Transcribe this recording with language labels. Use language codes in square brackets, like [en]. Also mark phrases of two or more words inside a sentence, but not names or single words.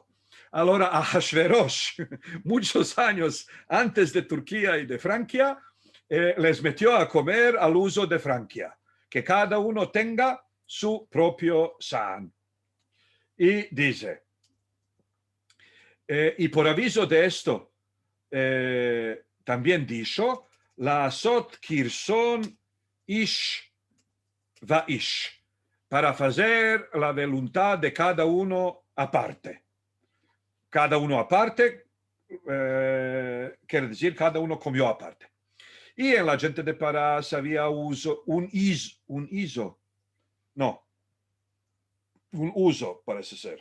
[es] Ahora, Ahasverosh, muchos años antes de Turquía y de Francia, les metió a comer al uso de Francia. que cada uno tenga su propio Saan. Y dice, y por aviso de esto, también dicho, [he] לעשות כרצון איש ואיש, [es] para hacer la voluntad de cada uno aparte. Cada uno aparte, quiere decir, cada uno comió aparte. Y en la gente de Parás había un uso, parece ser.